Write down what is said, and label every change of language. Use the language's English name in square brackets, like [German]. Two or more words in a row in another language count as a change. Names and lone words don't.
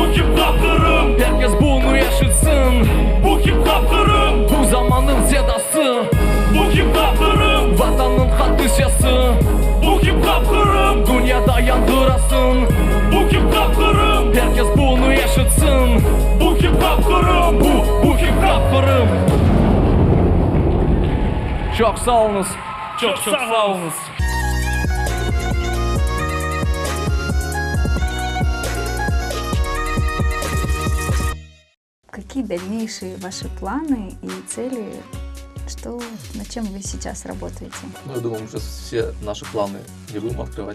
[Crimean Tatar] hip-hop Kırım Herkes bunu yaşasın Bu hip-hop Kırım Bu zamanın zedası Bu hip-hop Kırım Vatanın hadisesi Bu hip-hop Kırım Dünyada yankırasın Bu hip-hop Kırım Herkes bunu yaşasın Bu hip-hop Kırım Bu hip-hop Kırım Çok sağ olunuz Çok sağ olunuz [Russian] Какие дальнейшие ваши планы и цели? Что, над чем вы сейчас работаете? Ну, я думаю, мы сейчас все наши планы не будем открывать.